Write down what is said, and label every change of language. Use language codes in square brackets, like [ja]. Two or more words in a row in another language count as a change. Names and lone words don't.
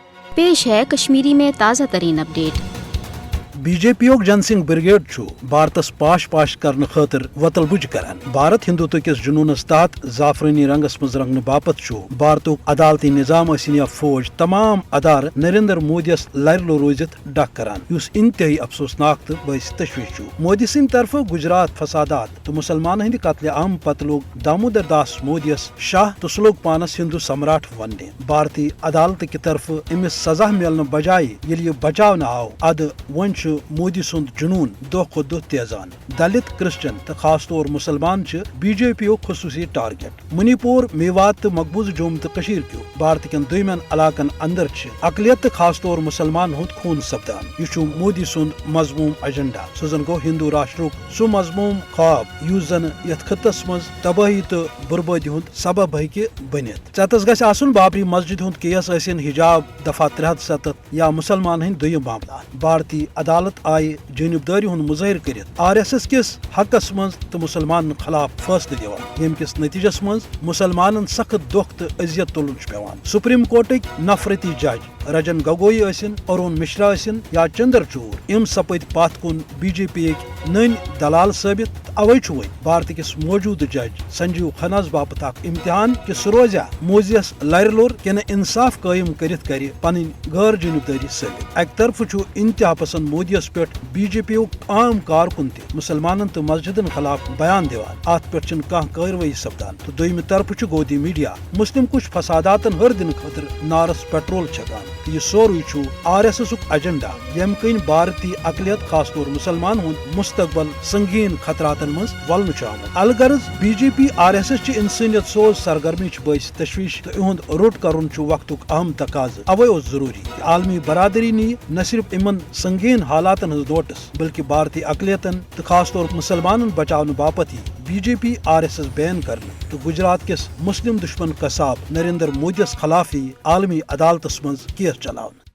[hi] पेश है कश्मीरी में ताज़ा तरीन अपडेट। [ks] बी जे पी जन सिंह ब्रिगेड भारतस पाश पाश करने खतर वतल बुज करान। भारत हिंदुत्व किस जुनूनस तहत जाफरानी रंगस मज रंगने बापत भारतुक अदालती निजाम या फौज तमाम अदार नरेंद्र मोदियस लरलो रोजित डक करान, युस इंतहाई अफसोसनाक तो बाइस तशवीश। मोदी सिंह तरफ गुजरात फसादात तो मुसलमान हिंद कत्ले आम पत लोग दामोदर दास मोदियस शाह तो लोग पानस हिंदू सम्राट वनने। भारतीय अदालत की तरफ अमिस सजा मिलने बजाय ये बचाव आव अद वन मोदी सुंद जुनून दो खो दो तेजान। दलित क्रिश्चन तो खास तौर मुसलमान बी जे पी खसूसी टारगेट। मणिपुर मेवात तो मकबूज जोम तो क्यों भारत कन दुमन इलाकन अंदर अकलियत खास तौर मुसलमान हुंद खून सपदान। यह मोदी सुंद मजमूम एजेंडा। सह जन गो हिंदू राष्ट्रुक सह मजमूम ख्वाब युस जन यथ खत्तस मज तबाही तो बर्बादी हुंद सबब हेकि बनित। चतस गछ आसुन बाबरी मस्जिद हुंद केस आसिन हिजाब दफा 370 या मुसलमान हिंद दुयम मामला। भारतीय अदालत आय जानबदारी हुंद मुजाहिर करित RSS किस हकस मज तो मुसलमान खिलाफ फैसले दिवान, यम किस नतीजस मज मुसलमान सख्त दुख तो अजियत तुलन पेवान। सुप्रीम कोर्टक नफरती जज रंजन गोगोई असिन, अरुण मिश्रा असिन या चंद्रचूड़ इम सपद पथ कुन BJP नन दलाल साबित। अवै वन भारत किस मौजूद जज संजीव खन्नास बापत अख इम्तिहान कि सह रोजा मोजियस लरलोर कि इंसाफ कायम करित कर पन गैर जानबदारी साबित। अक तरफ इंतहा पसंद मोदियस पे BJP आम कारकुन त मुसलमान तो मस्जिदन खिलाफ बयान दिवान, अत पे कार्रवाई सपदान। तो दोयम तरफ गोदी मीडिया मुस्लिम कुछ फसादातन हर दिन खतर नारस पेट्रोल छकान। तो यह सोरुई RSS एजेंडा यम कन भारतीय अकलियत खास तौर मुसलमान हुंद मुस्तकबल संगीन खतरातन मज वलन आमुत। अलगर्ज BJP RSS इंसानियत सोज सरगर्मी बाइस तशवीश तो इहुंद रोट करुन वक्तुक अहम तकाज। अवै जरूरी कि आलमी बरादरी नी न सिर्फ इमन संगीन हालातन हज दोटस बल्कि भारतीय अकलियतन तो खास तौर मुसलमान बचाव बापत BJP RSS बैन करने। तो गुजरात किस मुस्लिम दुश्मन कसाब नरेंद्र मोदियस खिलाफ आलमी अदालतस मज केस चलावन।